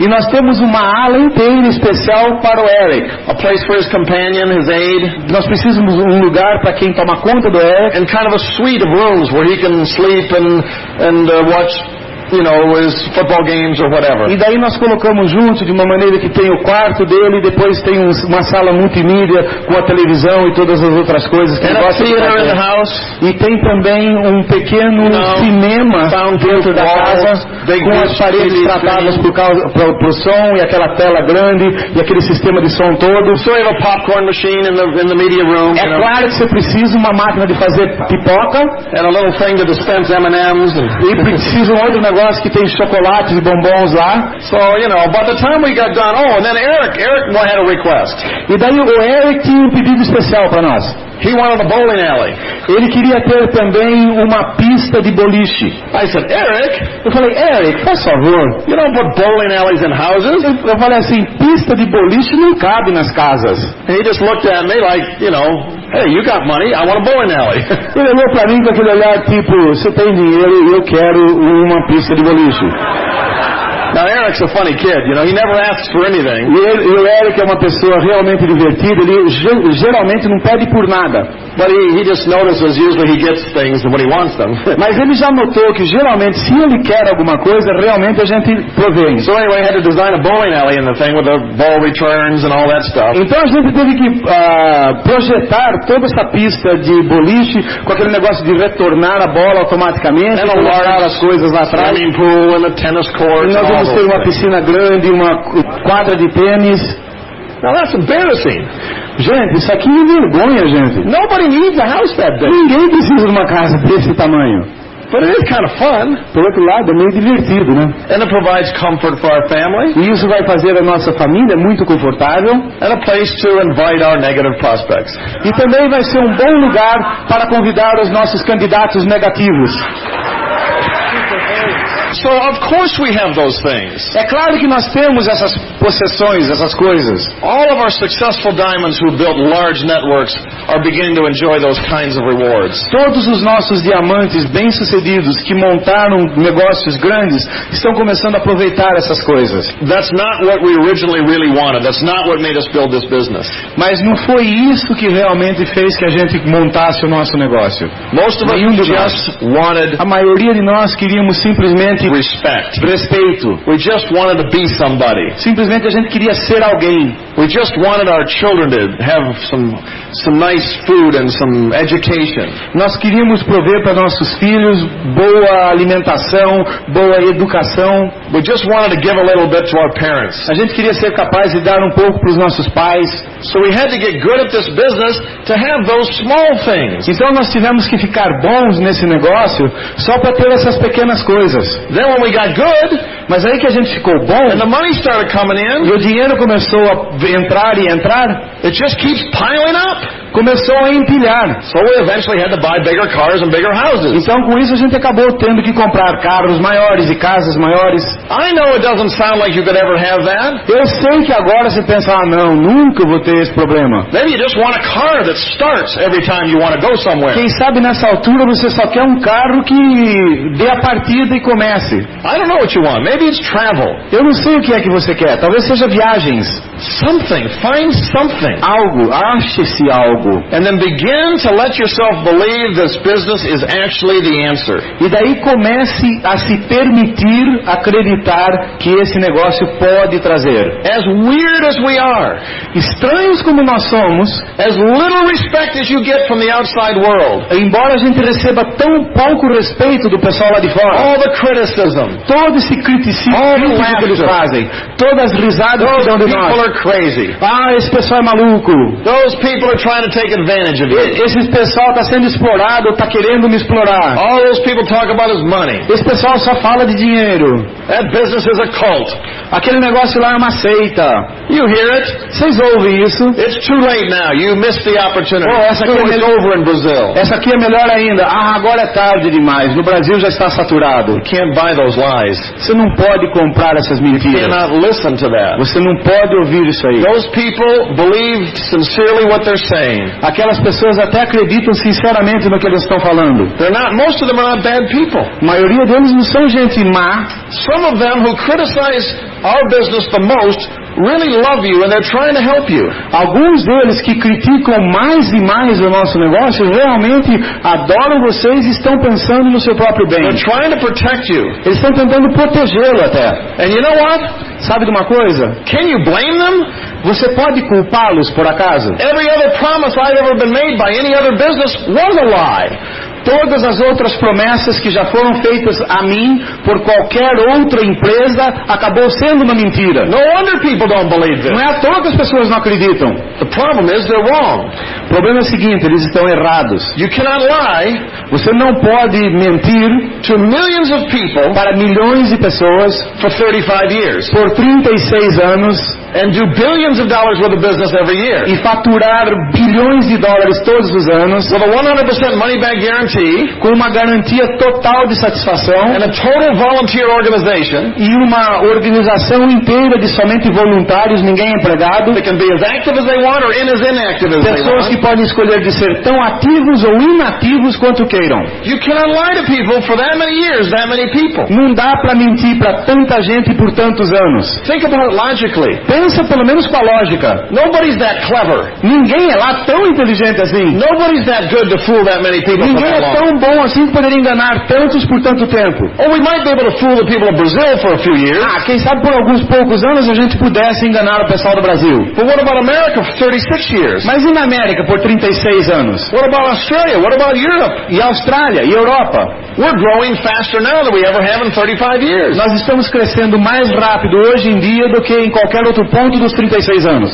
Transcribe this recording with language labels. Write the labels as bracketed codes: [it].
[pt] E nós temos uma ala inteira especial para o Eric. [en] A place for his companion, his aide. [pt] Nós precisamos um lugar para quem toma conta do Eric. [en] And kind of a suite of rooms where he can sleep and watch, you know, his football games or whatever. [pt] E daí nós colocamos junto de uma maneira que tem o quarto dele, depois tem uma sala multimídia com a televisão e todas as outras coisas que gosta de fazer. E tem também um pequeno cinema dentro da casa com as paredes tratadas por som e aquela tela grande e aquele sistema de som todo. [en] So we have a popcorn machine in the media room. [pt] É claro que você precisa uma máquina de fazer pipoca [en] and a little thing to dispense M&Ms [pt] e precisa um outro negócio que tem chocolates e bombons lá. [en] So, you know, by the time we got done, and then Eric had a request. [pt] E daí o Eric tinha um pedido especial para nós. [en] He wanted a bowling alley. [pt] Ele queria ter também uma pista de boliche. [en] I said, [pt] Eric? Eu falei, Eric, por favor. [en] You don't put bowling alleys in houses? [pt] Eu falei assim, pista de boliche não cabe nas casas. [en] And he just looked at me like, you know, hey, you got money, I want a bowling alley. [pt] Ele olhou pra mim com aquele olhar tipo, você tem dinheiro e eu quero uma pista de boliche. [en] Now Eric's a funny kid, you know, he never asks for anything. [pt] E o Eric é uma pessoa realmente divertida, ele geralmente não pede por nada. [en] But he just notices usually he gets things when he wants them. [pt] Mas ele já notou que geralmente se ele quer alguma coisa, realmente a gente provém. [en] So anyway, I had to design a bowling alley in the thing with the ball returns and all that stuff. [pt] Então a gente teve que projetar toda essa pista de boliche com aquele negócio de retornar a bola automaticamente, e colocar as coisas lá atrás. [en] Swimming pool and a tennis court. [pt] Nós vamos ter uma piscina grande, uma quadra de tênis. [en] Now that's embarrassing. [pt] Gente, isso aqui é vergonha, gente. [en] Nobody needs a house that big. [pt] Ninguém precisa de uma casa desse tamanho. [en] But it is kind of fun. [pt] Por outro lado, é meio divertido, né? [en] And it provides comfort for our family. [pt] E isso vai fazer a nossa família muito confortável. [en] And a place to invite our negative prospects. [pt] E também vai ser um bom lugar para convidar os nossos candidatos negativos. [en] So of course we have those things. [pt] É claro que nós temos essas possessões, essas coisas. [en] All of our successful diamonds who built large networks are beginning to enjoy those kinds of rewards. [pt] Todos os nossos diamantes bem-sucedidos que montaram negócios grandes estão começando a aproveitar essas coisas. [en] That's not what we originally really wanted. That's not what made us build this business. [pt] Mas não foi isso que realmente fez que a gente montasse o nosso negócio. [en] Most of us just wanted. [pt] A maioria de nós queríamos simplesmente respeito. [en] We just wanted to be somebody. [pt] Simplesmente a gente queria ser alguém. [en] We just wanted our children to have some nice food and some education. [pt] Nós queríamos prover para nossos filhos boa alimentação, boa educação. [en] We just wanted to give a little bit to our parents. [pt] A gente queria ser capaz de dar um pouco para os nossos pais. [en] So we had to get good at this business to have those small things. [pt] Então nós tivemos que ficar bons nesse negócio só para ter essas pequenas coisas. [en] Then when we got good, [pt] mas aí que a gente ficou bom, [en] and the money started coming in, [pt] e o dinheiro começou a entrar e entrar, [en] it just keeps piling up. [pt] Começou a empilhar. [en] So we eventually had to buy bigger cars and bigger houses. [pt] Então com isso a gente acabou tendo que comprar carros maiores e casas maiores. [en] I know it doesn't sound like you could ever have that. [pt] Eu sei que agora você pensa, não, nunca vou ter esse problema. [en] Maybe you just want a car that starts every time you want to go somewhere. [pt] Quem sabe nessa altura você só quer um carro que dê a partida e comece. [en] I don't know what you want. Maybe it's travel. [pt] Eu não sei o que é que você quer. Talvez seja viagens. [en] Something. Find something. [pt] Algo. Ache-se algo. [en] And then begin to let yourself believe this business is actually the answer. [pt] E daí comece a se permitir acreditar que esse negócio pode trazer. [en] As weird as we are, [pt] estranhos como nós somos, [en] as little respect as you get from the outside world. [pt] Embora a gente receba tão pouco respeito do pessoal lá de fora. [en] All the criticism, [pt] todo esse criticismo que eles fazem, todas as risadas que dão de nós. [en] are crazy. [pt] Ah, esse pessoal é maluco. [en] Those people are trying to take advantage of you. [pt] Esse pessoal está sendo explorado, está querendo me explorar. [en] All those people talk about is money. [pt] Esse pessoal só fala de dinheiro. [en] That business is a cult. [pt] Aquele negócio lá é uma seita. [en] You hear it? [pt] Vocês ouvem isso? [en] It's too late now. You missed the opportunity. [pt] Oh, essa aqui é [en] over in Brazil. [pt] Essa aqui é melhor ainda. Ah, agora é tarde demais. No Brasil já está saturado. [en] You can't buy those lies. [pt] Você não pode comprar essas mentiras. [en] You cannot listen to that. [pt] Você não pode ouvir isso aí. [en] Those people believe sincerely what they're saying. [pt] Aquelas pessoas até acreditam sinceramente no que eles estão falando. [en] Most of them are not bad people. [pt] A maioria deles não são gente má. [en] Some of them who criticize our business the most really love you and they're trying to help you. [pt] Alguns deles que criticam mais e mais o nosso negócio realmente adoram vocês e estão pensando no seu próprio bem. [en] They're trying to protect you. [pt] Eles estão tentando protegê-lo até. [en] And you know what? [pt] Sabe de uma coisa? [en] Can you blame them? [pt] Você pode culpá-los por acaso? [en] Every other promise I've ever been made by any other business was a lie. [pt] Todas as outras promessas que já foram feitas a mim por qualquer outra empresa acabou sendo uma mentira. [en] No wonder people don't believe this. [pt] Não é à toa que as pessoas não acreditam. [en] The problem is they're wrong. [pt] O problema é o seguinte, eles estão errados. [en] You cannot lie. [pt] Você não pode mentir [en] to millions of people [pt] para milhões de pessoas [en] for 35 years. [pt] Por 36 anos. [en] And do billions of dollars worth of business every year. [pt] E faturar bilhões de dólares todos os anos. [en] With a 100% money back guarantee. [pt] Com uma garantia total de satisfação. [en] And a total volunteer organization. [pt] E uma organização inteira de somente voluntários, ninguém empregado. [en] They can be as active as they want or as inactive as they want. [pt] Pessoas que podem escolher de ser tão ativos ou inativos quanto queiram. [en] You cannot lie to people for that many years, that many people. [pt] Não dá para mentir para tanta gente por tantos anos. [en] Think about it logically. [pt] Pensa pelo menos com a lógica. [en] Nobody's that clever. [pt] Ninguém é lá tão inteligente assim. [en] Nobody's that good to fool that many people. [pt] Ninguém é tão bom assim que poderia enganar tantos por tanto tempo. [en] Oh, we might be able to fool the people of Brazil for a few years. [pt] Ah, quem sabe por alguns poucos anos a gente pudesse enganar o pessoal do Brasil. [en] But what about America for 36 years? [pt] Mas e na América por 36 anos? [en] What about Australia? What about Europe? [pt] E Austrália? E Europa? [en] We're growing faster now than we ever have in 35 years. [pt] Nós estamos crescendo mais rápido hoje em dia do que em qualquer outro ponto dos 36 anos.